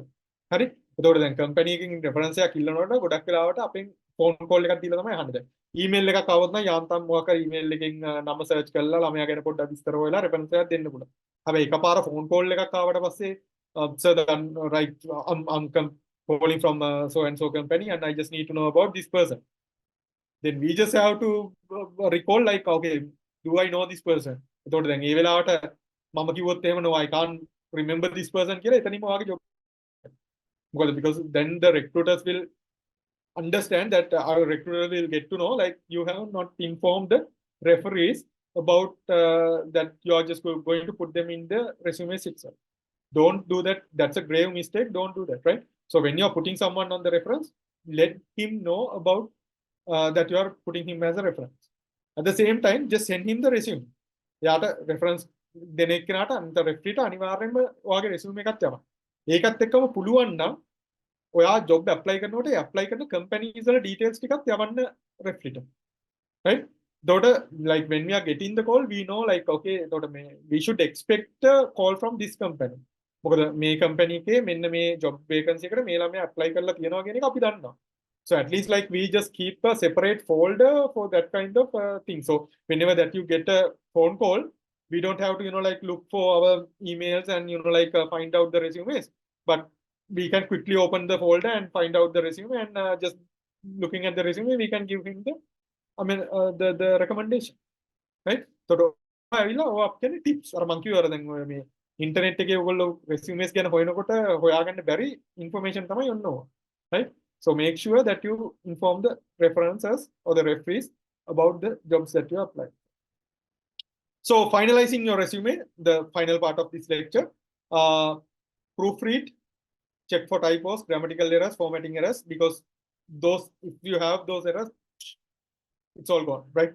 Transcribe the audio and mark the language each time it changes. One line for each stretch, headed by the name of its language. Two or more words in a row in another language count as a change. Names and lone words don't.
Sinhala: හරි? එතකොට දැන් company එකකින් reference එකක් ඉල්ලනකොට ගොඩක් වෙලාවට අපෙන්
English: phone call
Sinhala: එකක් දීලා තමයි අහන්නේ. email එකක් આવොත් නම් යාන්තම් මොකක් හරි email එකකින් නම search කරලා ළමයා ගැන පොඩ්ඩක් විස්තර හොයලා reference එකක් දෙන්න පුළුවන්. හැබැයි එකපාර phone call එකක් ආවට පස්සේ
English: sir, right, I'm calling from so and so company and I just need to know about this person. Then we just have to recall like, okay, do I know this person?
Sinhala: එතකොට දැන් ඒ වෙලාවට මම කිව්වොත් එහෙම
English: no I can't remember this person
Sinhala: කියලා එතනින්ම වාගේ job.
English: මොකද because then the recruiters will understand that our recruiter will get to know like you have not informed the referees about that you are just going to put them in the resume itself. Don't do that. That's a grave mistake. Don't do that, right? So when you're putting someone on the reference, let him know about that you are putting him as a reference. At the same time, just send him the resume.
Sinhala: යාට reference දෙන එක්කනට අන්ත රෙෆ්රිට අනිවාර්යෙන්ම ඔයාගේ resume එකක් යනවා. ඒකත් එක්කම පුළුවන් නම් ඔයා
English: job apply
Sinhala: කරනකොට apply කරන companies වල details ටිකක් යවන්න රෙෆ්රිට.
English: Right? Like when we are getting the call, we know like okay, we should expect a call from this company.
Sinhala: මොකද මේ company එකේ මෙන්න මේ
English: job vacancy
Sinhala: එකට මේ ළමයා apply කරලා තියෙනවා කියන එක අපි දන්නවා.
English: So at least like we just keep a separate folder for that kind of thing. So whenever that you get a phone call, we don't have to like look for our emails and like find out the resumes, but we can quickly open the folder and find out the resume, and just looking at the resume we can give him the recommendation, right?
Sinhala: So ඇවිල්ලා ඔය අපේ tips අර මං කිව්වා දැන් ඔය මේ ඉන්ටර්නෙට් එකේ ඔයගොල්ලෝ resumes ගැන හොයනකොට හොයාගන්න බැරි information තමයි ඔන්න ඕවා,
English: right? So make sure that you inform the references or the referees about the jobs that you apply. So finalizing your resume, the final part of this lecture, proofread, check for typos, grammatical errors, formatting errors, because those, if you have those errors, it's all gone, right?